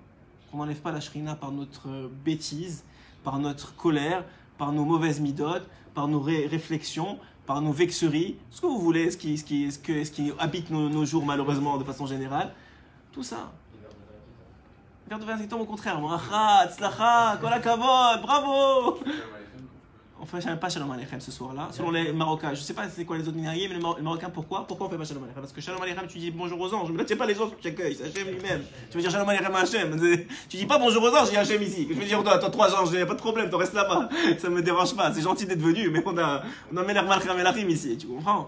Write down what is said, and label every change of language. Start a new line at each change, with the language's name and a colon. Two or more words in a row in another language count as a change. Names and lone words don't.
French: Qu'on n'enlève pas la shrina par notre bêtise, par notre colère, par nos mauvaises midotes, par nos réflexions, par nos vexeries, ce que vous voulez, ce qui habite nos jours malheureusement de façon générale. Tout ça. Vers de 28 ans, au contraire.
Hebrew: ברכה הצלחה כל הכבוד,
French: bravo! On ne fait pas
Hebrew: שלום עליכם
French: ce soir-là, selon les Marocains. Je ne sais pas c'est quoi les autres minariés, mais les Marocains, pourquoi on ne fait pas
Hebrew: שלום עליכם?
French: Parce que
Hebrew: שלום עליכם,
French: tu dis bonjour aux anges, mais là, tu n'es pas les anges que tu accueilles, c'est Hachem lui-même. Tu veux dire
Hebrew: שלום עליכם
French: à Hachem. Tu dis pas bonjour aux anges, il y a Hachem ici. Je veux dire, toi, 3 anges, il n'y a pas de problème, tu restes là-bas. Ça ne me dérange pas, c'est gentil d'être venu, mais on a
Hebrew: מלך מלכי המלכים
French: ici, tu comprends?